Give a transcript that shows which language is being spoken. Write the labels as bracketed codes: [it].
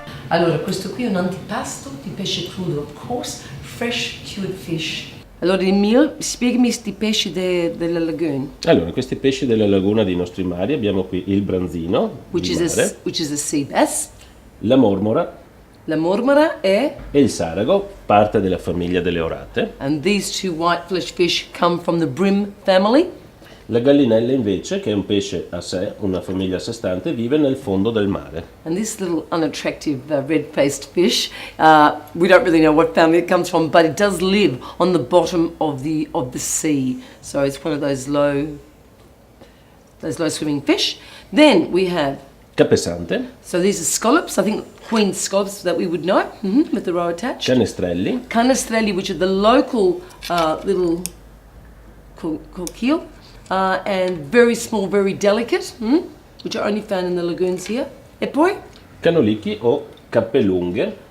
[it] Allora, questo qui è un antipasto di pesce crudo, [en] of course, fresh cured fish. [it] Allora, Emil, spiegami questi pesci della laguna. Allora, questi pesci della laguna dei nostri mari, abbiamo qui il branzino [en] Which [it] di [en] is [it] mare, [en] a sea bass. [it] la mormora La mormora e il sarago, parte della famiglia delle orate. [en] and these two white flesh fish come from the bream family. [it] La gallinella invece, che è un pesce a sé, una famiglia a sé stante, vive nel fondo del mare. [en] And this little unattractive red-faced fish, we don't really know what family it comes from, but it does live on the bottom of the sea. So it's one of those low swimming fish. Then we have, [it] Capesante, [en] so these are scallops, I think queen scallops that we would know, with the roe attached. [it] canestrelli, [en] Canestrelli, which are the local little coquille, and very small, very delicate, which are only found in the lagoons here. [it] E poi? canolicchi o cappelunghe,